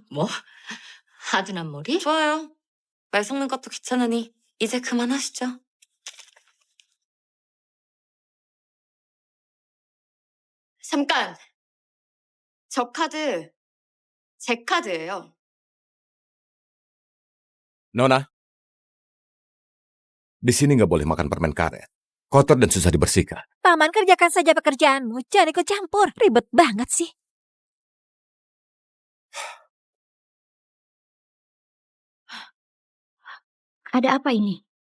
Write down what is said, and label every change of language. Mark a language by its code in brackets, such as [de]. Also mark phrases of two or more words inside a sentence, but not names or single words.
[ko] 뭐? 하둔한 머리? 좋아요. 말 섞는 것도 귀찮으니 이제 그만하시죠. 잠깐! 저 카드 제 카드예요. [id] Nona, di sini nggak boleh makan permen karet. Kotor dan susah dibersihkan. Paman, kerjakan saja pekerjaanmu. Jangan ikut campur. Ribet banget sih. Ada apa ini?